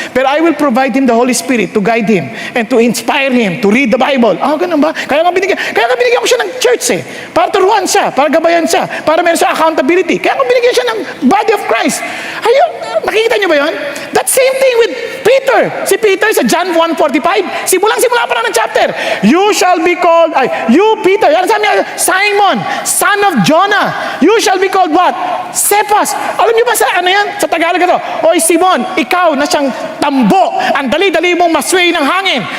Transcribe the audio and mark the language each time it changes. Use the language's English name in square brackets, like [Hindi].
[English] Pero I will provide him the Holy Spirit to guide him and to inspire him to read the Bible. [Filipino] Ganun ba? Kaya nga binigyan ko siya ng church para turuan siya, para gabayan siya, para meron siya accountability. Kaya nga binigyan siya ng body of Christ. Ayun, nakikita niyo ba yun? [English] That same thing with [Filipino] Si Peter sa John 1:45, simula pa lang ng chapter. [English] You shall be called, you Peter, yan sabi niya, Simon, son of Jonah, you shall be called what? Cephas. [Filipino] Alam niyo ba sa ano yan? Sa Tagalog ito, Oy Simon, ikaw na siyang tambo, ang dali-dali mong masway ng hangin.